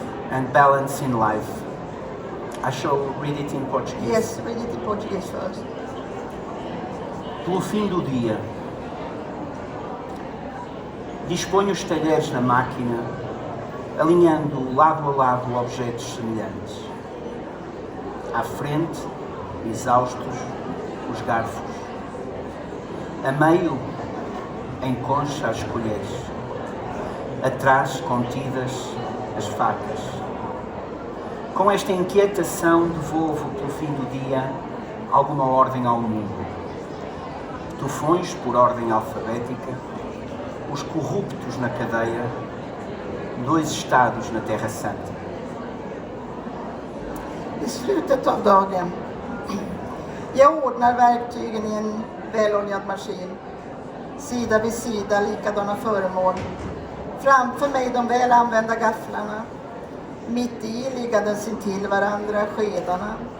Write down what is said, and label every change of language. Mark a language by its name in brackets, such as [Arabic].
[English] and balance in life. I shall read it in Portuguese. Yes, read it in Portuguese first. [Portuguese] Pelo fim do dia, disponho os talheres na máquina, alinhando lado a lado objetos semelhantes. À frente, exaustos, os garfos. A meio, em concha, as colheres. Atrás, contidas, as facas. Com esta inquietação, devolvo pelo fim do dia alguma ordem ao mundo. Tufões por ordem alfabética, os corruptos na cadeia, 2 estados na Terra Santa. [Swedish] I slutet av dagen. Jag ordnar verktygen i en väloljad maskin. Sida vid sida, likadana föremål. Framför mig de väl använda gafflarna. Mitt i liggandes intill varandra skedarna.